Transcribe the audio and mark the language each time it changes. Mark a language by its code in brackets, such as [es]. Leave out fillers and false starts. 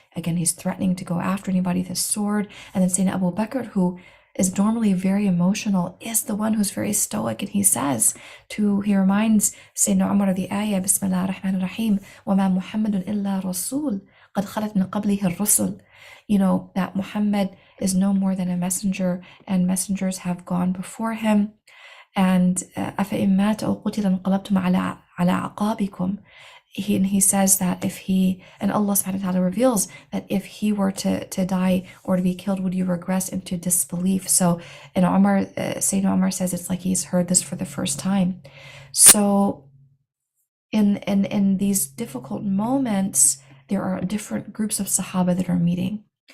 [en] Again, he's threatening to go after anybody with his sword. And then Sayyidina Abu Bakr, who is normally very emotional, is the one who's very stoic. And he reminds Sayyidina Umar of the ayah, Bismillah ar-Rahman ar-Rahim, [ar] وَمَا مُحَمَّدٌ إِلَّا رَسُولٌ قَدْ خَلَتْ مِنْ قَبْلِهِ الرُّسُلُ. [en] That Muhammad is no more than a messenger, and messengers have gone before him. And [ar] أَفَإِن مَاتَ أَوْ قُتِلَ انقلبتم على أعقابكم. [en] He says that and Allah subhanahu wa ta'ala reveals that if he were to die or to be killed, would you regress into disbelief? So Sayyidina Umar says it's like he's heard this for the first time. So in these difficult moments, there are different groups of Sahaba that are meeting.